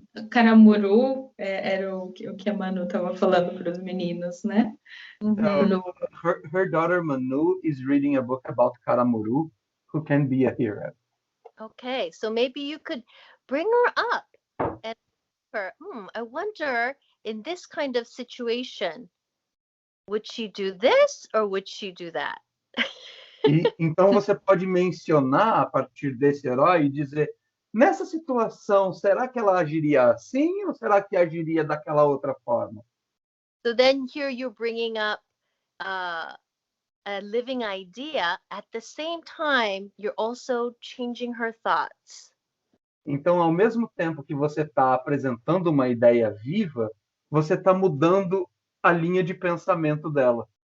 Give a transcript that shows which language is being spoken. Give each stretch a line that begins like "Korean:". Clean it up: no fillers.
Portuguese: Karamuru era o que a Manu estava falando para os meninos, né?
English: So her daughter Manu is reading a book about Karamuru, who can be a hero. Okay, so maybe you could bring her up and her, I wonder, in this kind of situation, would she do this or would she do that?
Portuguese: E então você pode mencionar a partir desse herói e dizer, nessa situação, será que ela agiria assim ou será que agiria daquela outra forma?
English: So then here you're bringing up a living idea. At the same time, you're also changing her thoughts.
Portuguese: Então, ao mesmo tempo que você está apresentando uma ideia viva, você está mudando a linha de pensamento dela.